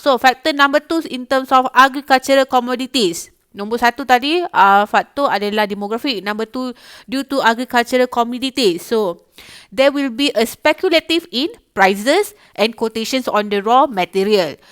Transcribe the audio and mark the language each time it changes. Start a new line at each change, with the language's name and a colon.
English: So factor number 2 in terms of agricultural commodities.
Malay: Nombor satu tadi, faktor adalah demografi.
English: Number 2, due to agricultural commodities. So, there will be a speculative in prices and quotations on the raw material.